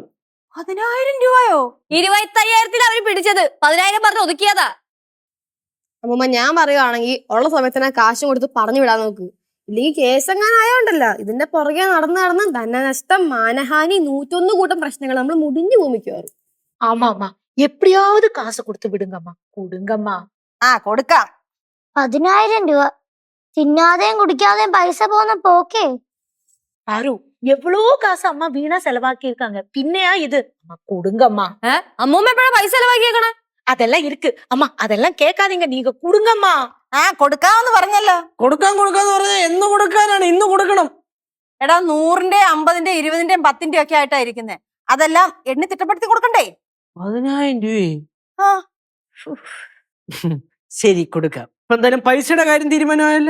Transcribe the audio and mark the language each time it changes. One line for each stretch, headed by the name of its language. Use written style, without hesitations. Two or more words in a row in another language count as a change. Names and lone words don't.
Malayalam: 10,000 രൂപയോ? 25,000 അവര് പിടിച്ചത്, 10,000 പറഞ്ഞ് ഒതുക്കിയതാ. അമ്മുമ്മ ഞാൻ പറയുവാണെങ്കിൽ ഉള്ള സമയത്തിന് കാശും കൊടുത്ത് പറഞ്ഞു വിടാൻ നോക്ക്. ഇല്ലെങ്കിൽ കേസ് എങ്ങനെ ആയോണ്ടല്ല ഇതിന്റെ പുറകെ നടന്ന് ധനനഷ്ടം, മാനഹാനി, 101 കൂട്ടം പ്രശ്നങ്ങൾ നമ്മൾ മുടിഞ്ഞു ഭൂമിക്കുവാറ്.
Tamil: ஆமாமா, எப்படியாவது காசு கொடுத்து விடுங்கம்மா. கொடுங்கம்மா.
Malayalam: കൊടുക്കാം. 10,000 രൂപ തിന്നാതെയും കുടിക്കാതെയും പൈസ പോകുന്ന പോക്കേ.
Tamil: பாரு, எவ்வளவு காசு அம்மா வீணா செலவாக்கி இருக்காங்க. பின்னையா இது? அம்மா கொடுங்கம்மா.
Malayalam: അമ്മൂമ്മ എപ്പോഴാ പൈസ ചെലവാക്കിയേക്കണേ?
Tamil: அதெல்லாம் இருக்கு அம்மா, அதெல்லாம் கேட்காதீங்க, நீங்க கொடுங்கம்மா.
Malayalam: കൊടുക്കാന്ന് പറഞ്ഞല്ലോ. കൊടുക്കാന്ന് പറഞ്ഞാൽ എന്ന് കൊടുക്കാനാണ്? ഇന്ന് കൊടുക്കണം. എടാ 100ന്റെ 50ന്റെ 20ന്റെ 10ന്റെ ഒക്കെ ആയിട്ടാ ഇരിക്കുന്നേ. അതെല്ലാം എണ്ണി തിട്ടപ്പെടുത്തി കൊടുക്കണ്ടേ? 10,000 രൂപയെ? ആ ശരി കൊടുക്കാം. ഇപ്പൊ എന്തായാലും പൈസയുടെ കാര്യം തീരുമാനമായല്ലേ?